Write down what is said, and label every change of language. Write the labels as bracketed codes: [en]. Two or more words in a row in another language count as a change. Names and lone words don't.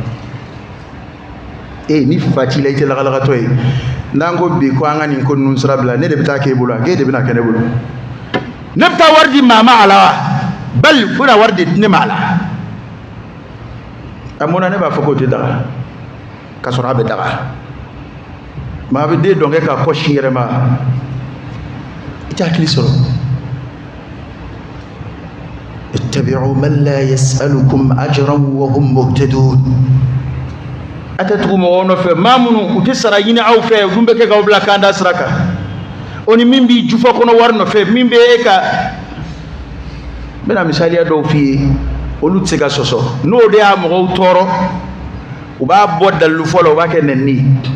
[bm] ni fa t'i la i tɛ lagalagatɔ ye n'an ko bi ko an ka nin ko ninnu sira bila ne de bɛ taa k'e bolo k'e de bɛna kɛ ne bolo ne bɛ taa wari di maa ma a la wa bali u bɛna wari di ne ma a la a mun na ne b'a fɔ k'o tɛ daga ka sɔrɔ a bɛ daga maa bɛ den dɔn kɛ ka kɔ sin yɛrɛ ma i tɛ hakili sɔrɔ [ar] اتبعوا من لا يسألكم أجرا وهم مهتدون [bm] a tɛ tugu mɔgɔw nɔfɛ maa minnu u tɛ sara ɲini aw fɛ u dun bɛ kɛ k'aw bila kan da sira kan o ni min b'i jufa kɔnɔ wari nɔfɛ min bɛ e ka n bɛna misaliya dɔw f'i ye olu tɛ se ka sɔsɔ n'o de y'a mɔgɔw tɔɔrɔ u b'a bɔ dalilu fɔlɔ u b'a kɛ nɛni ye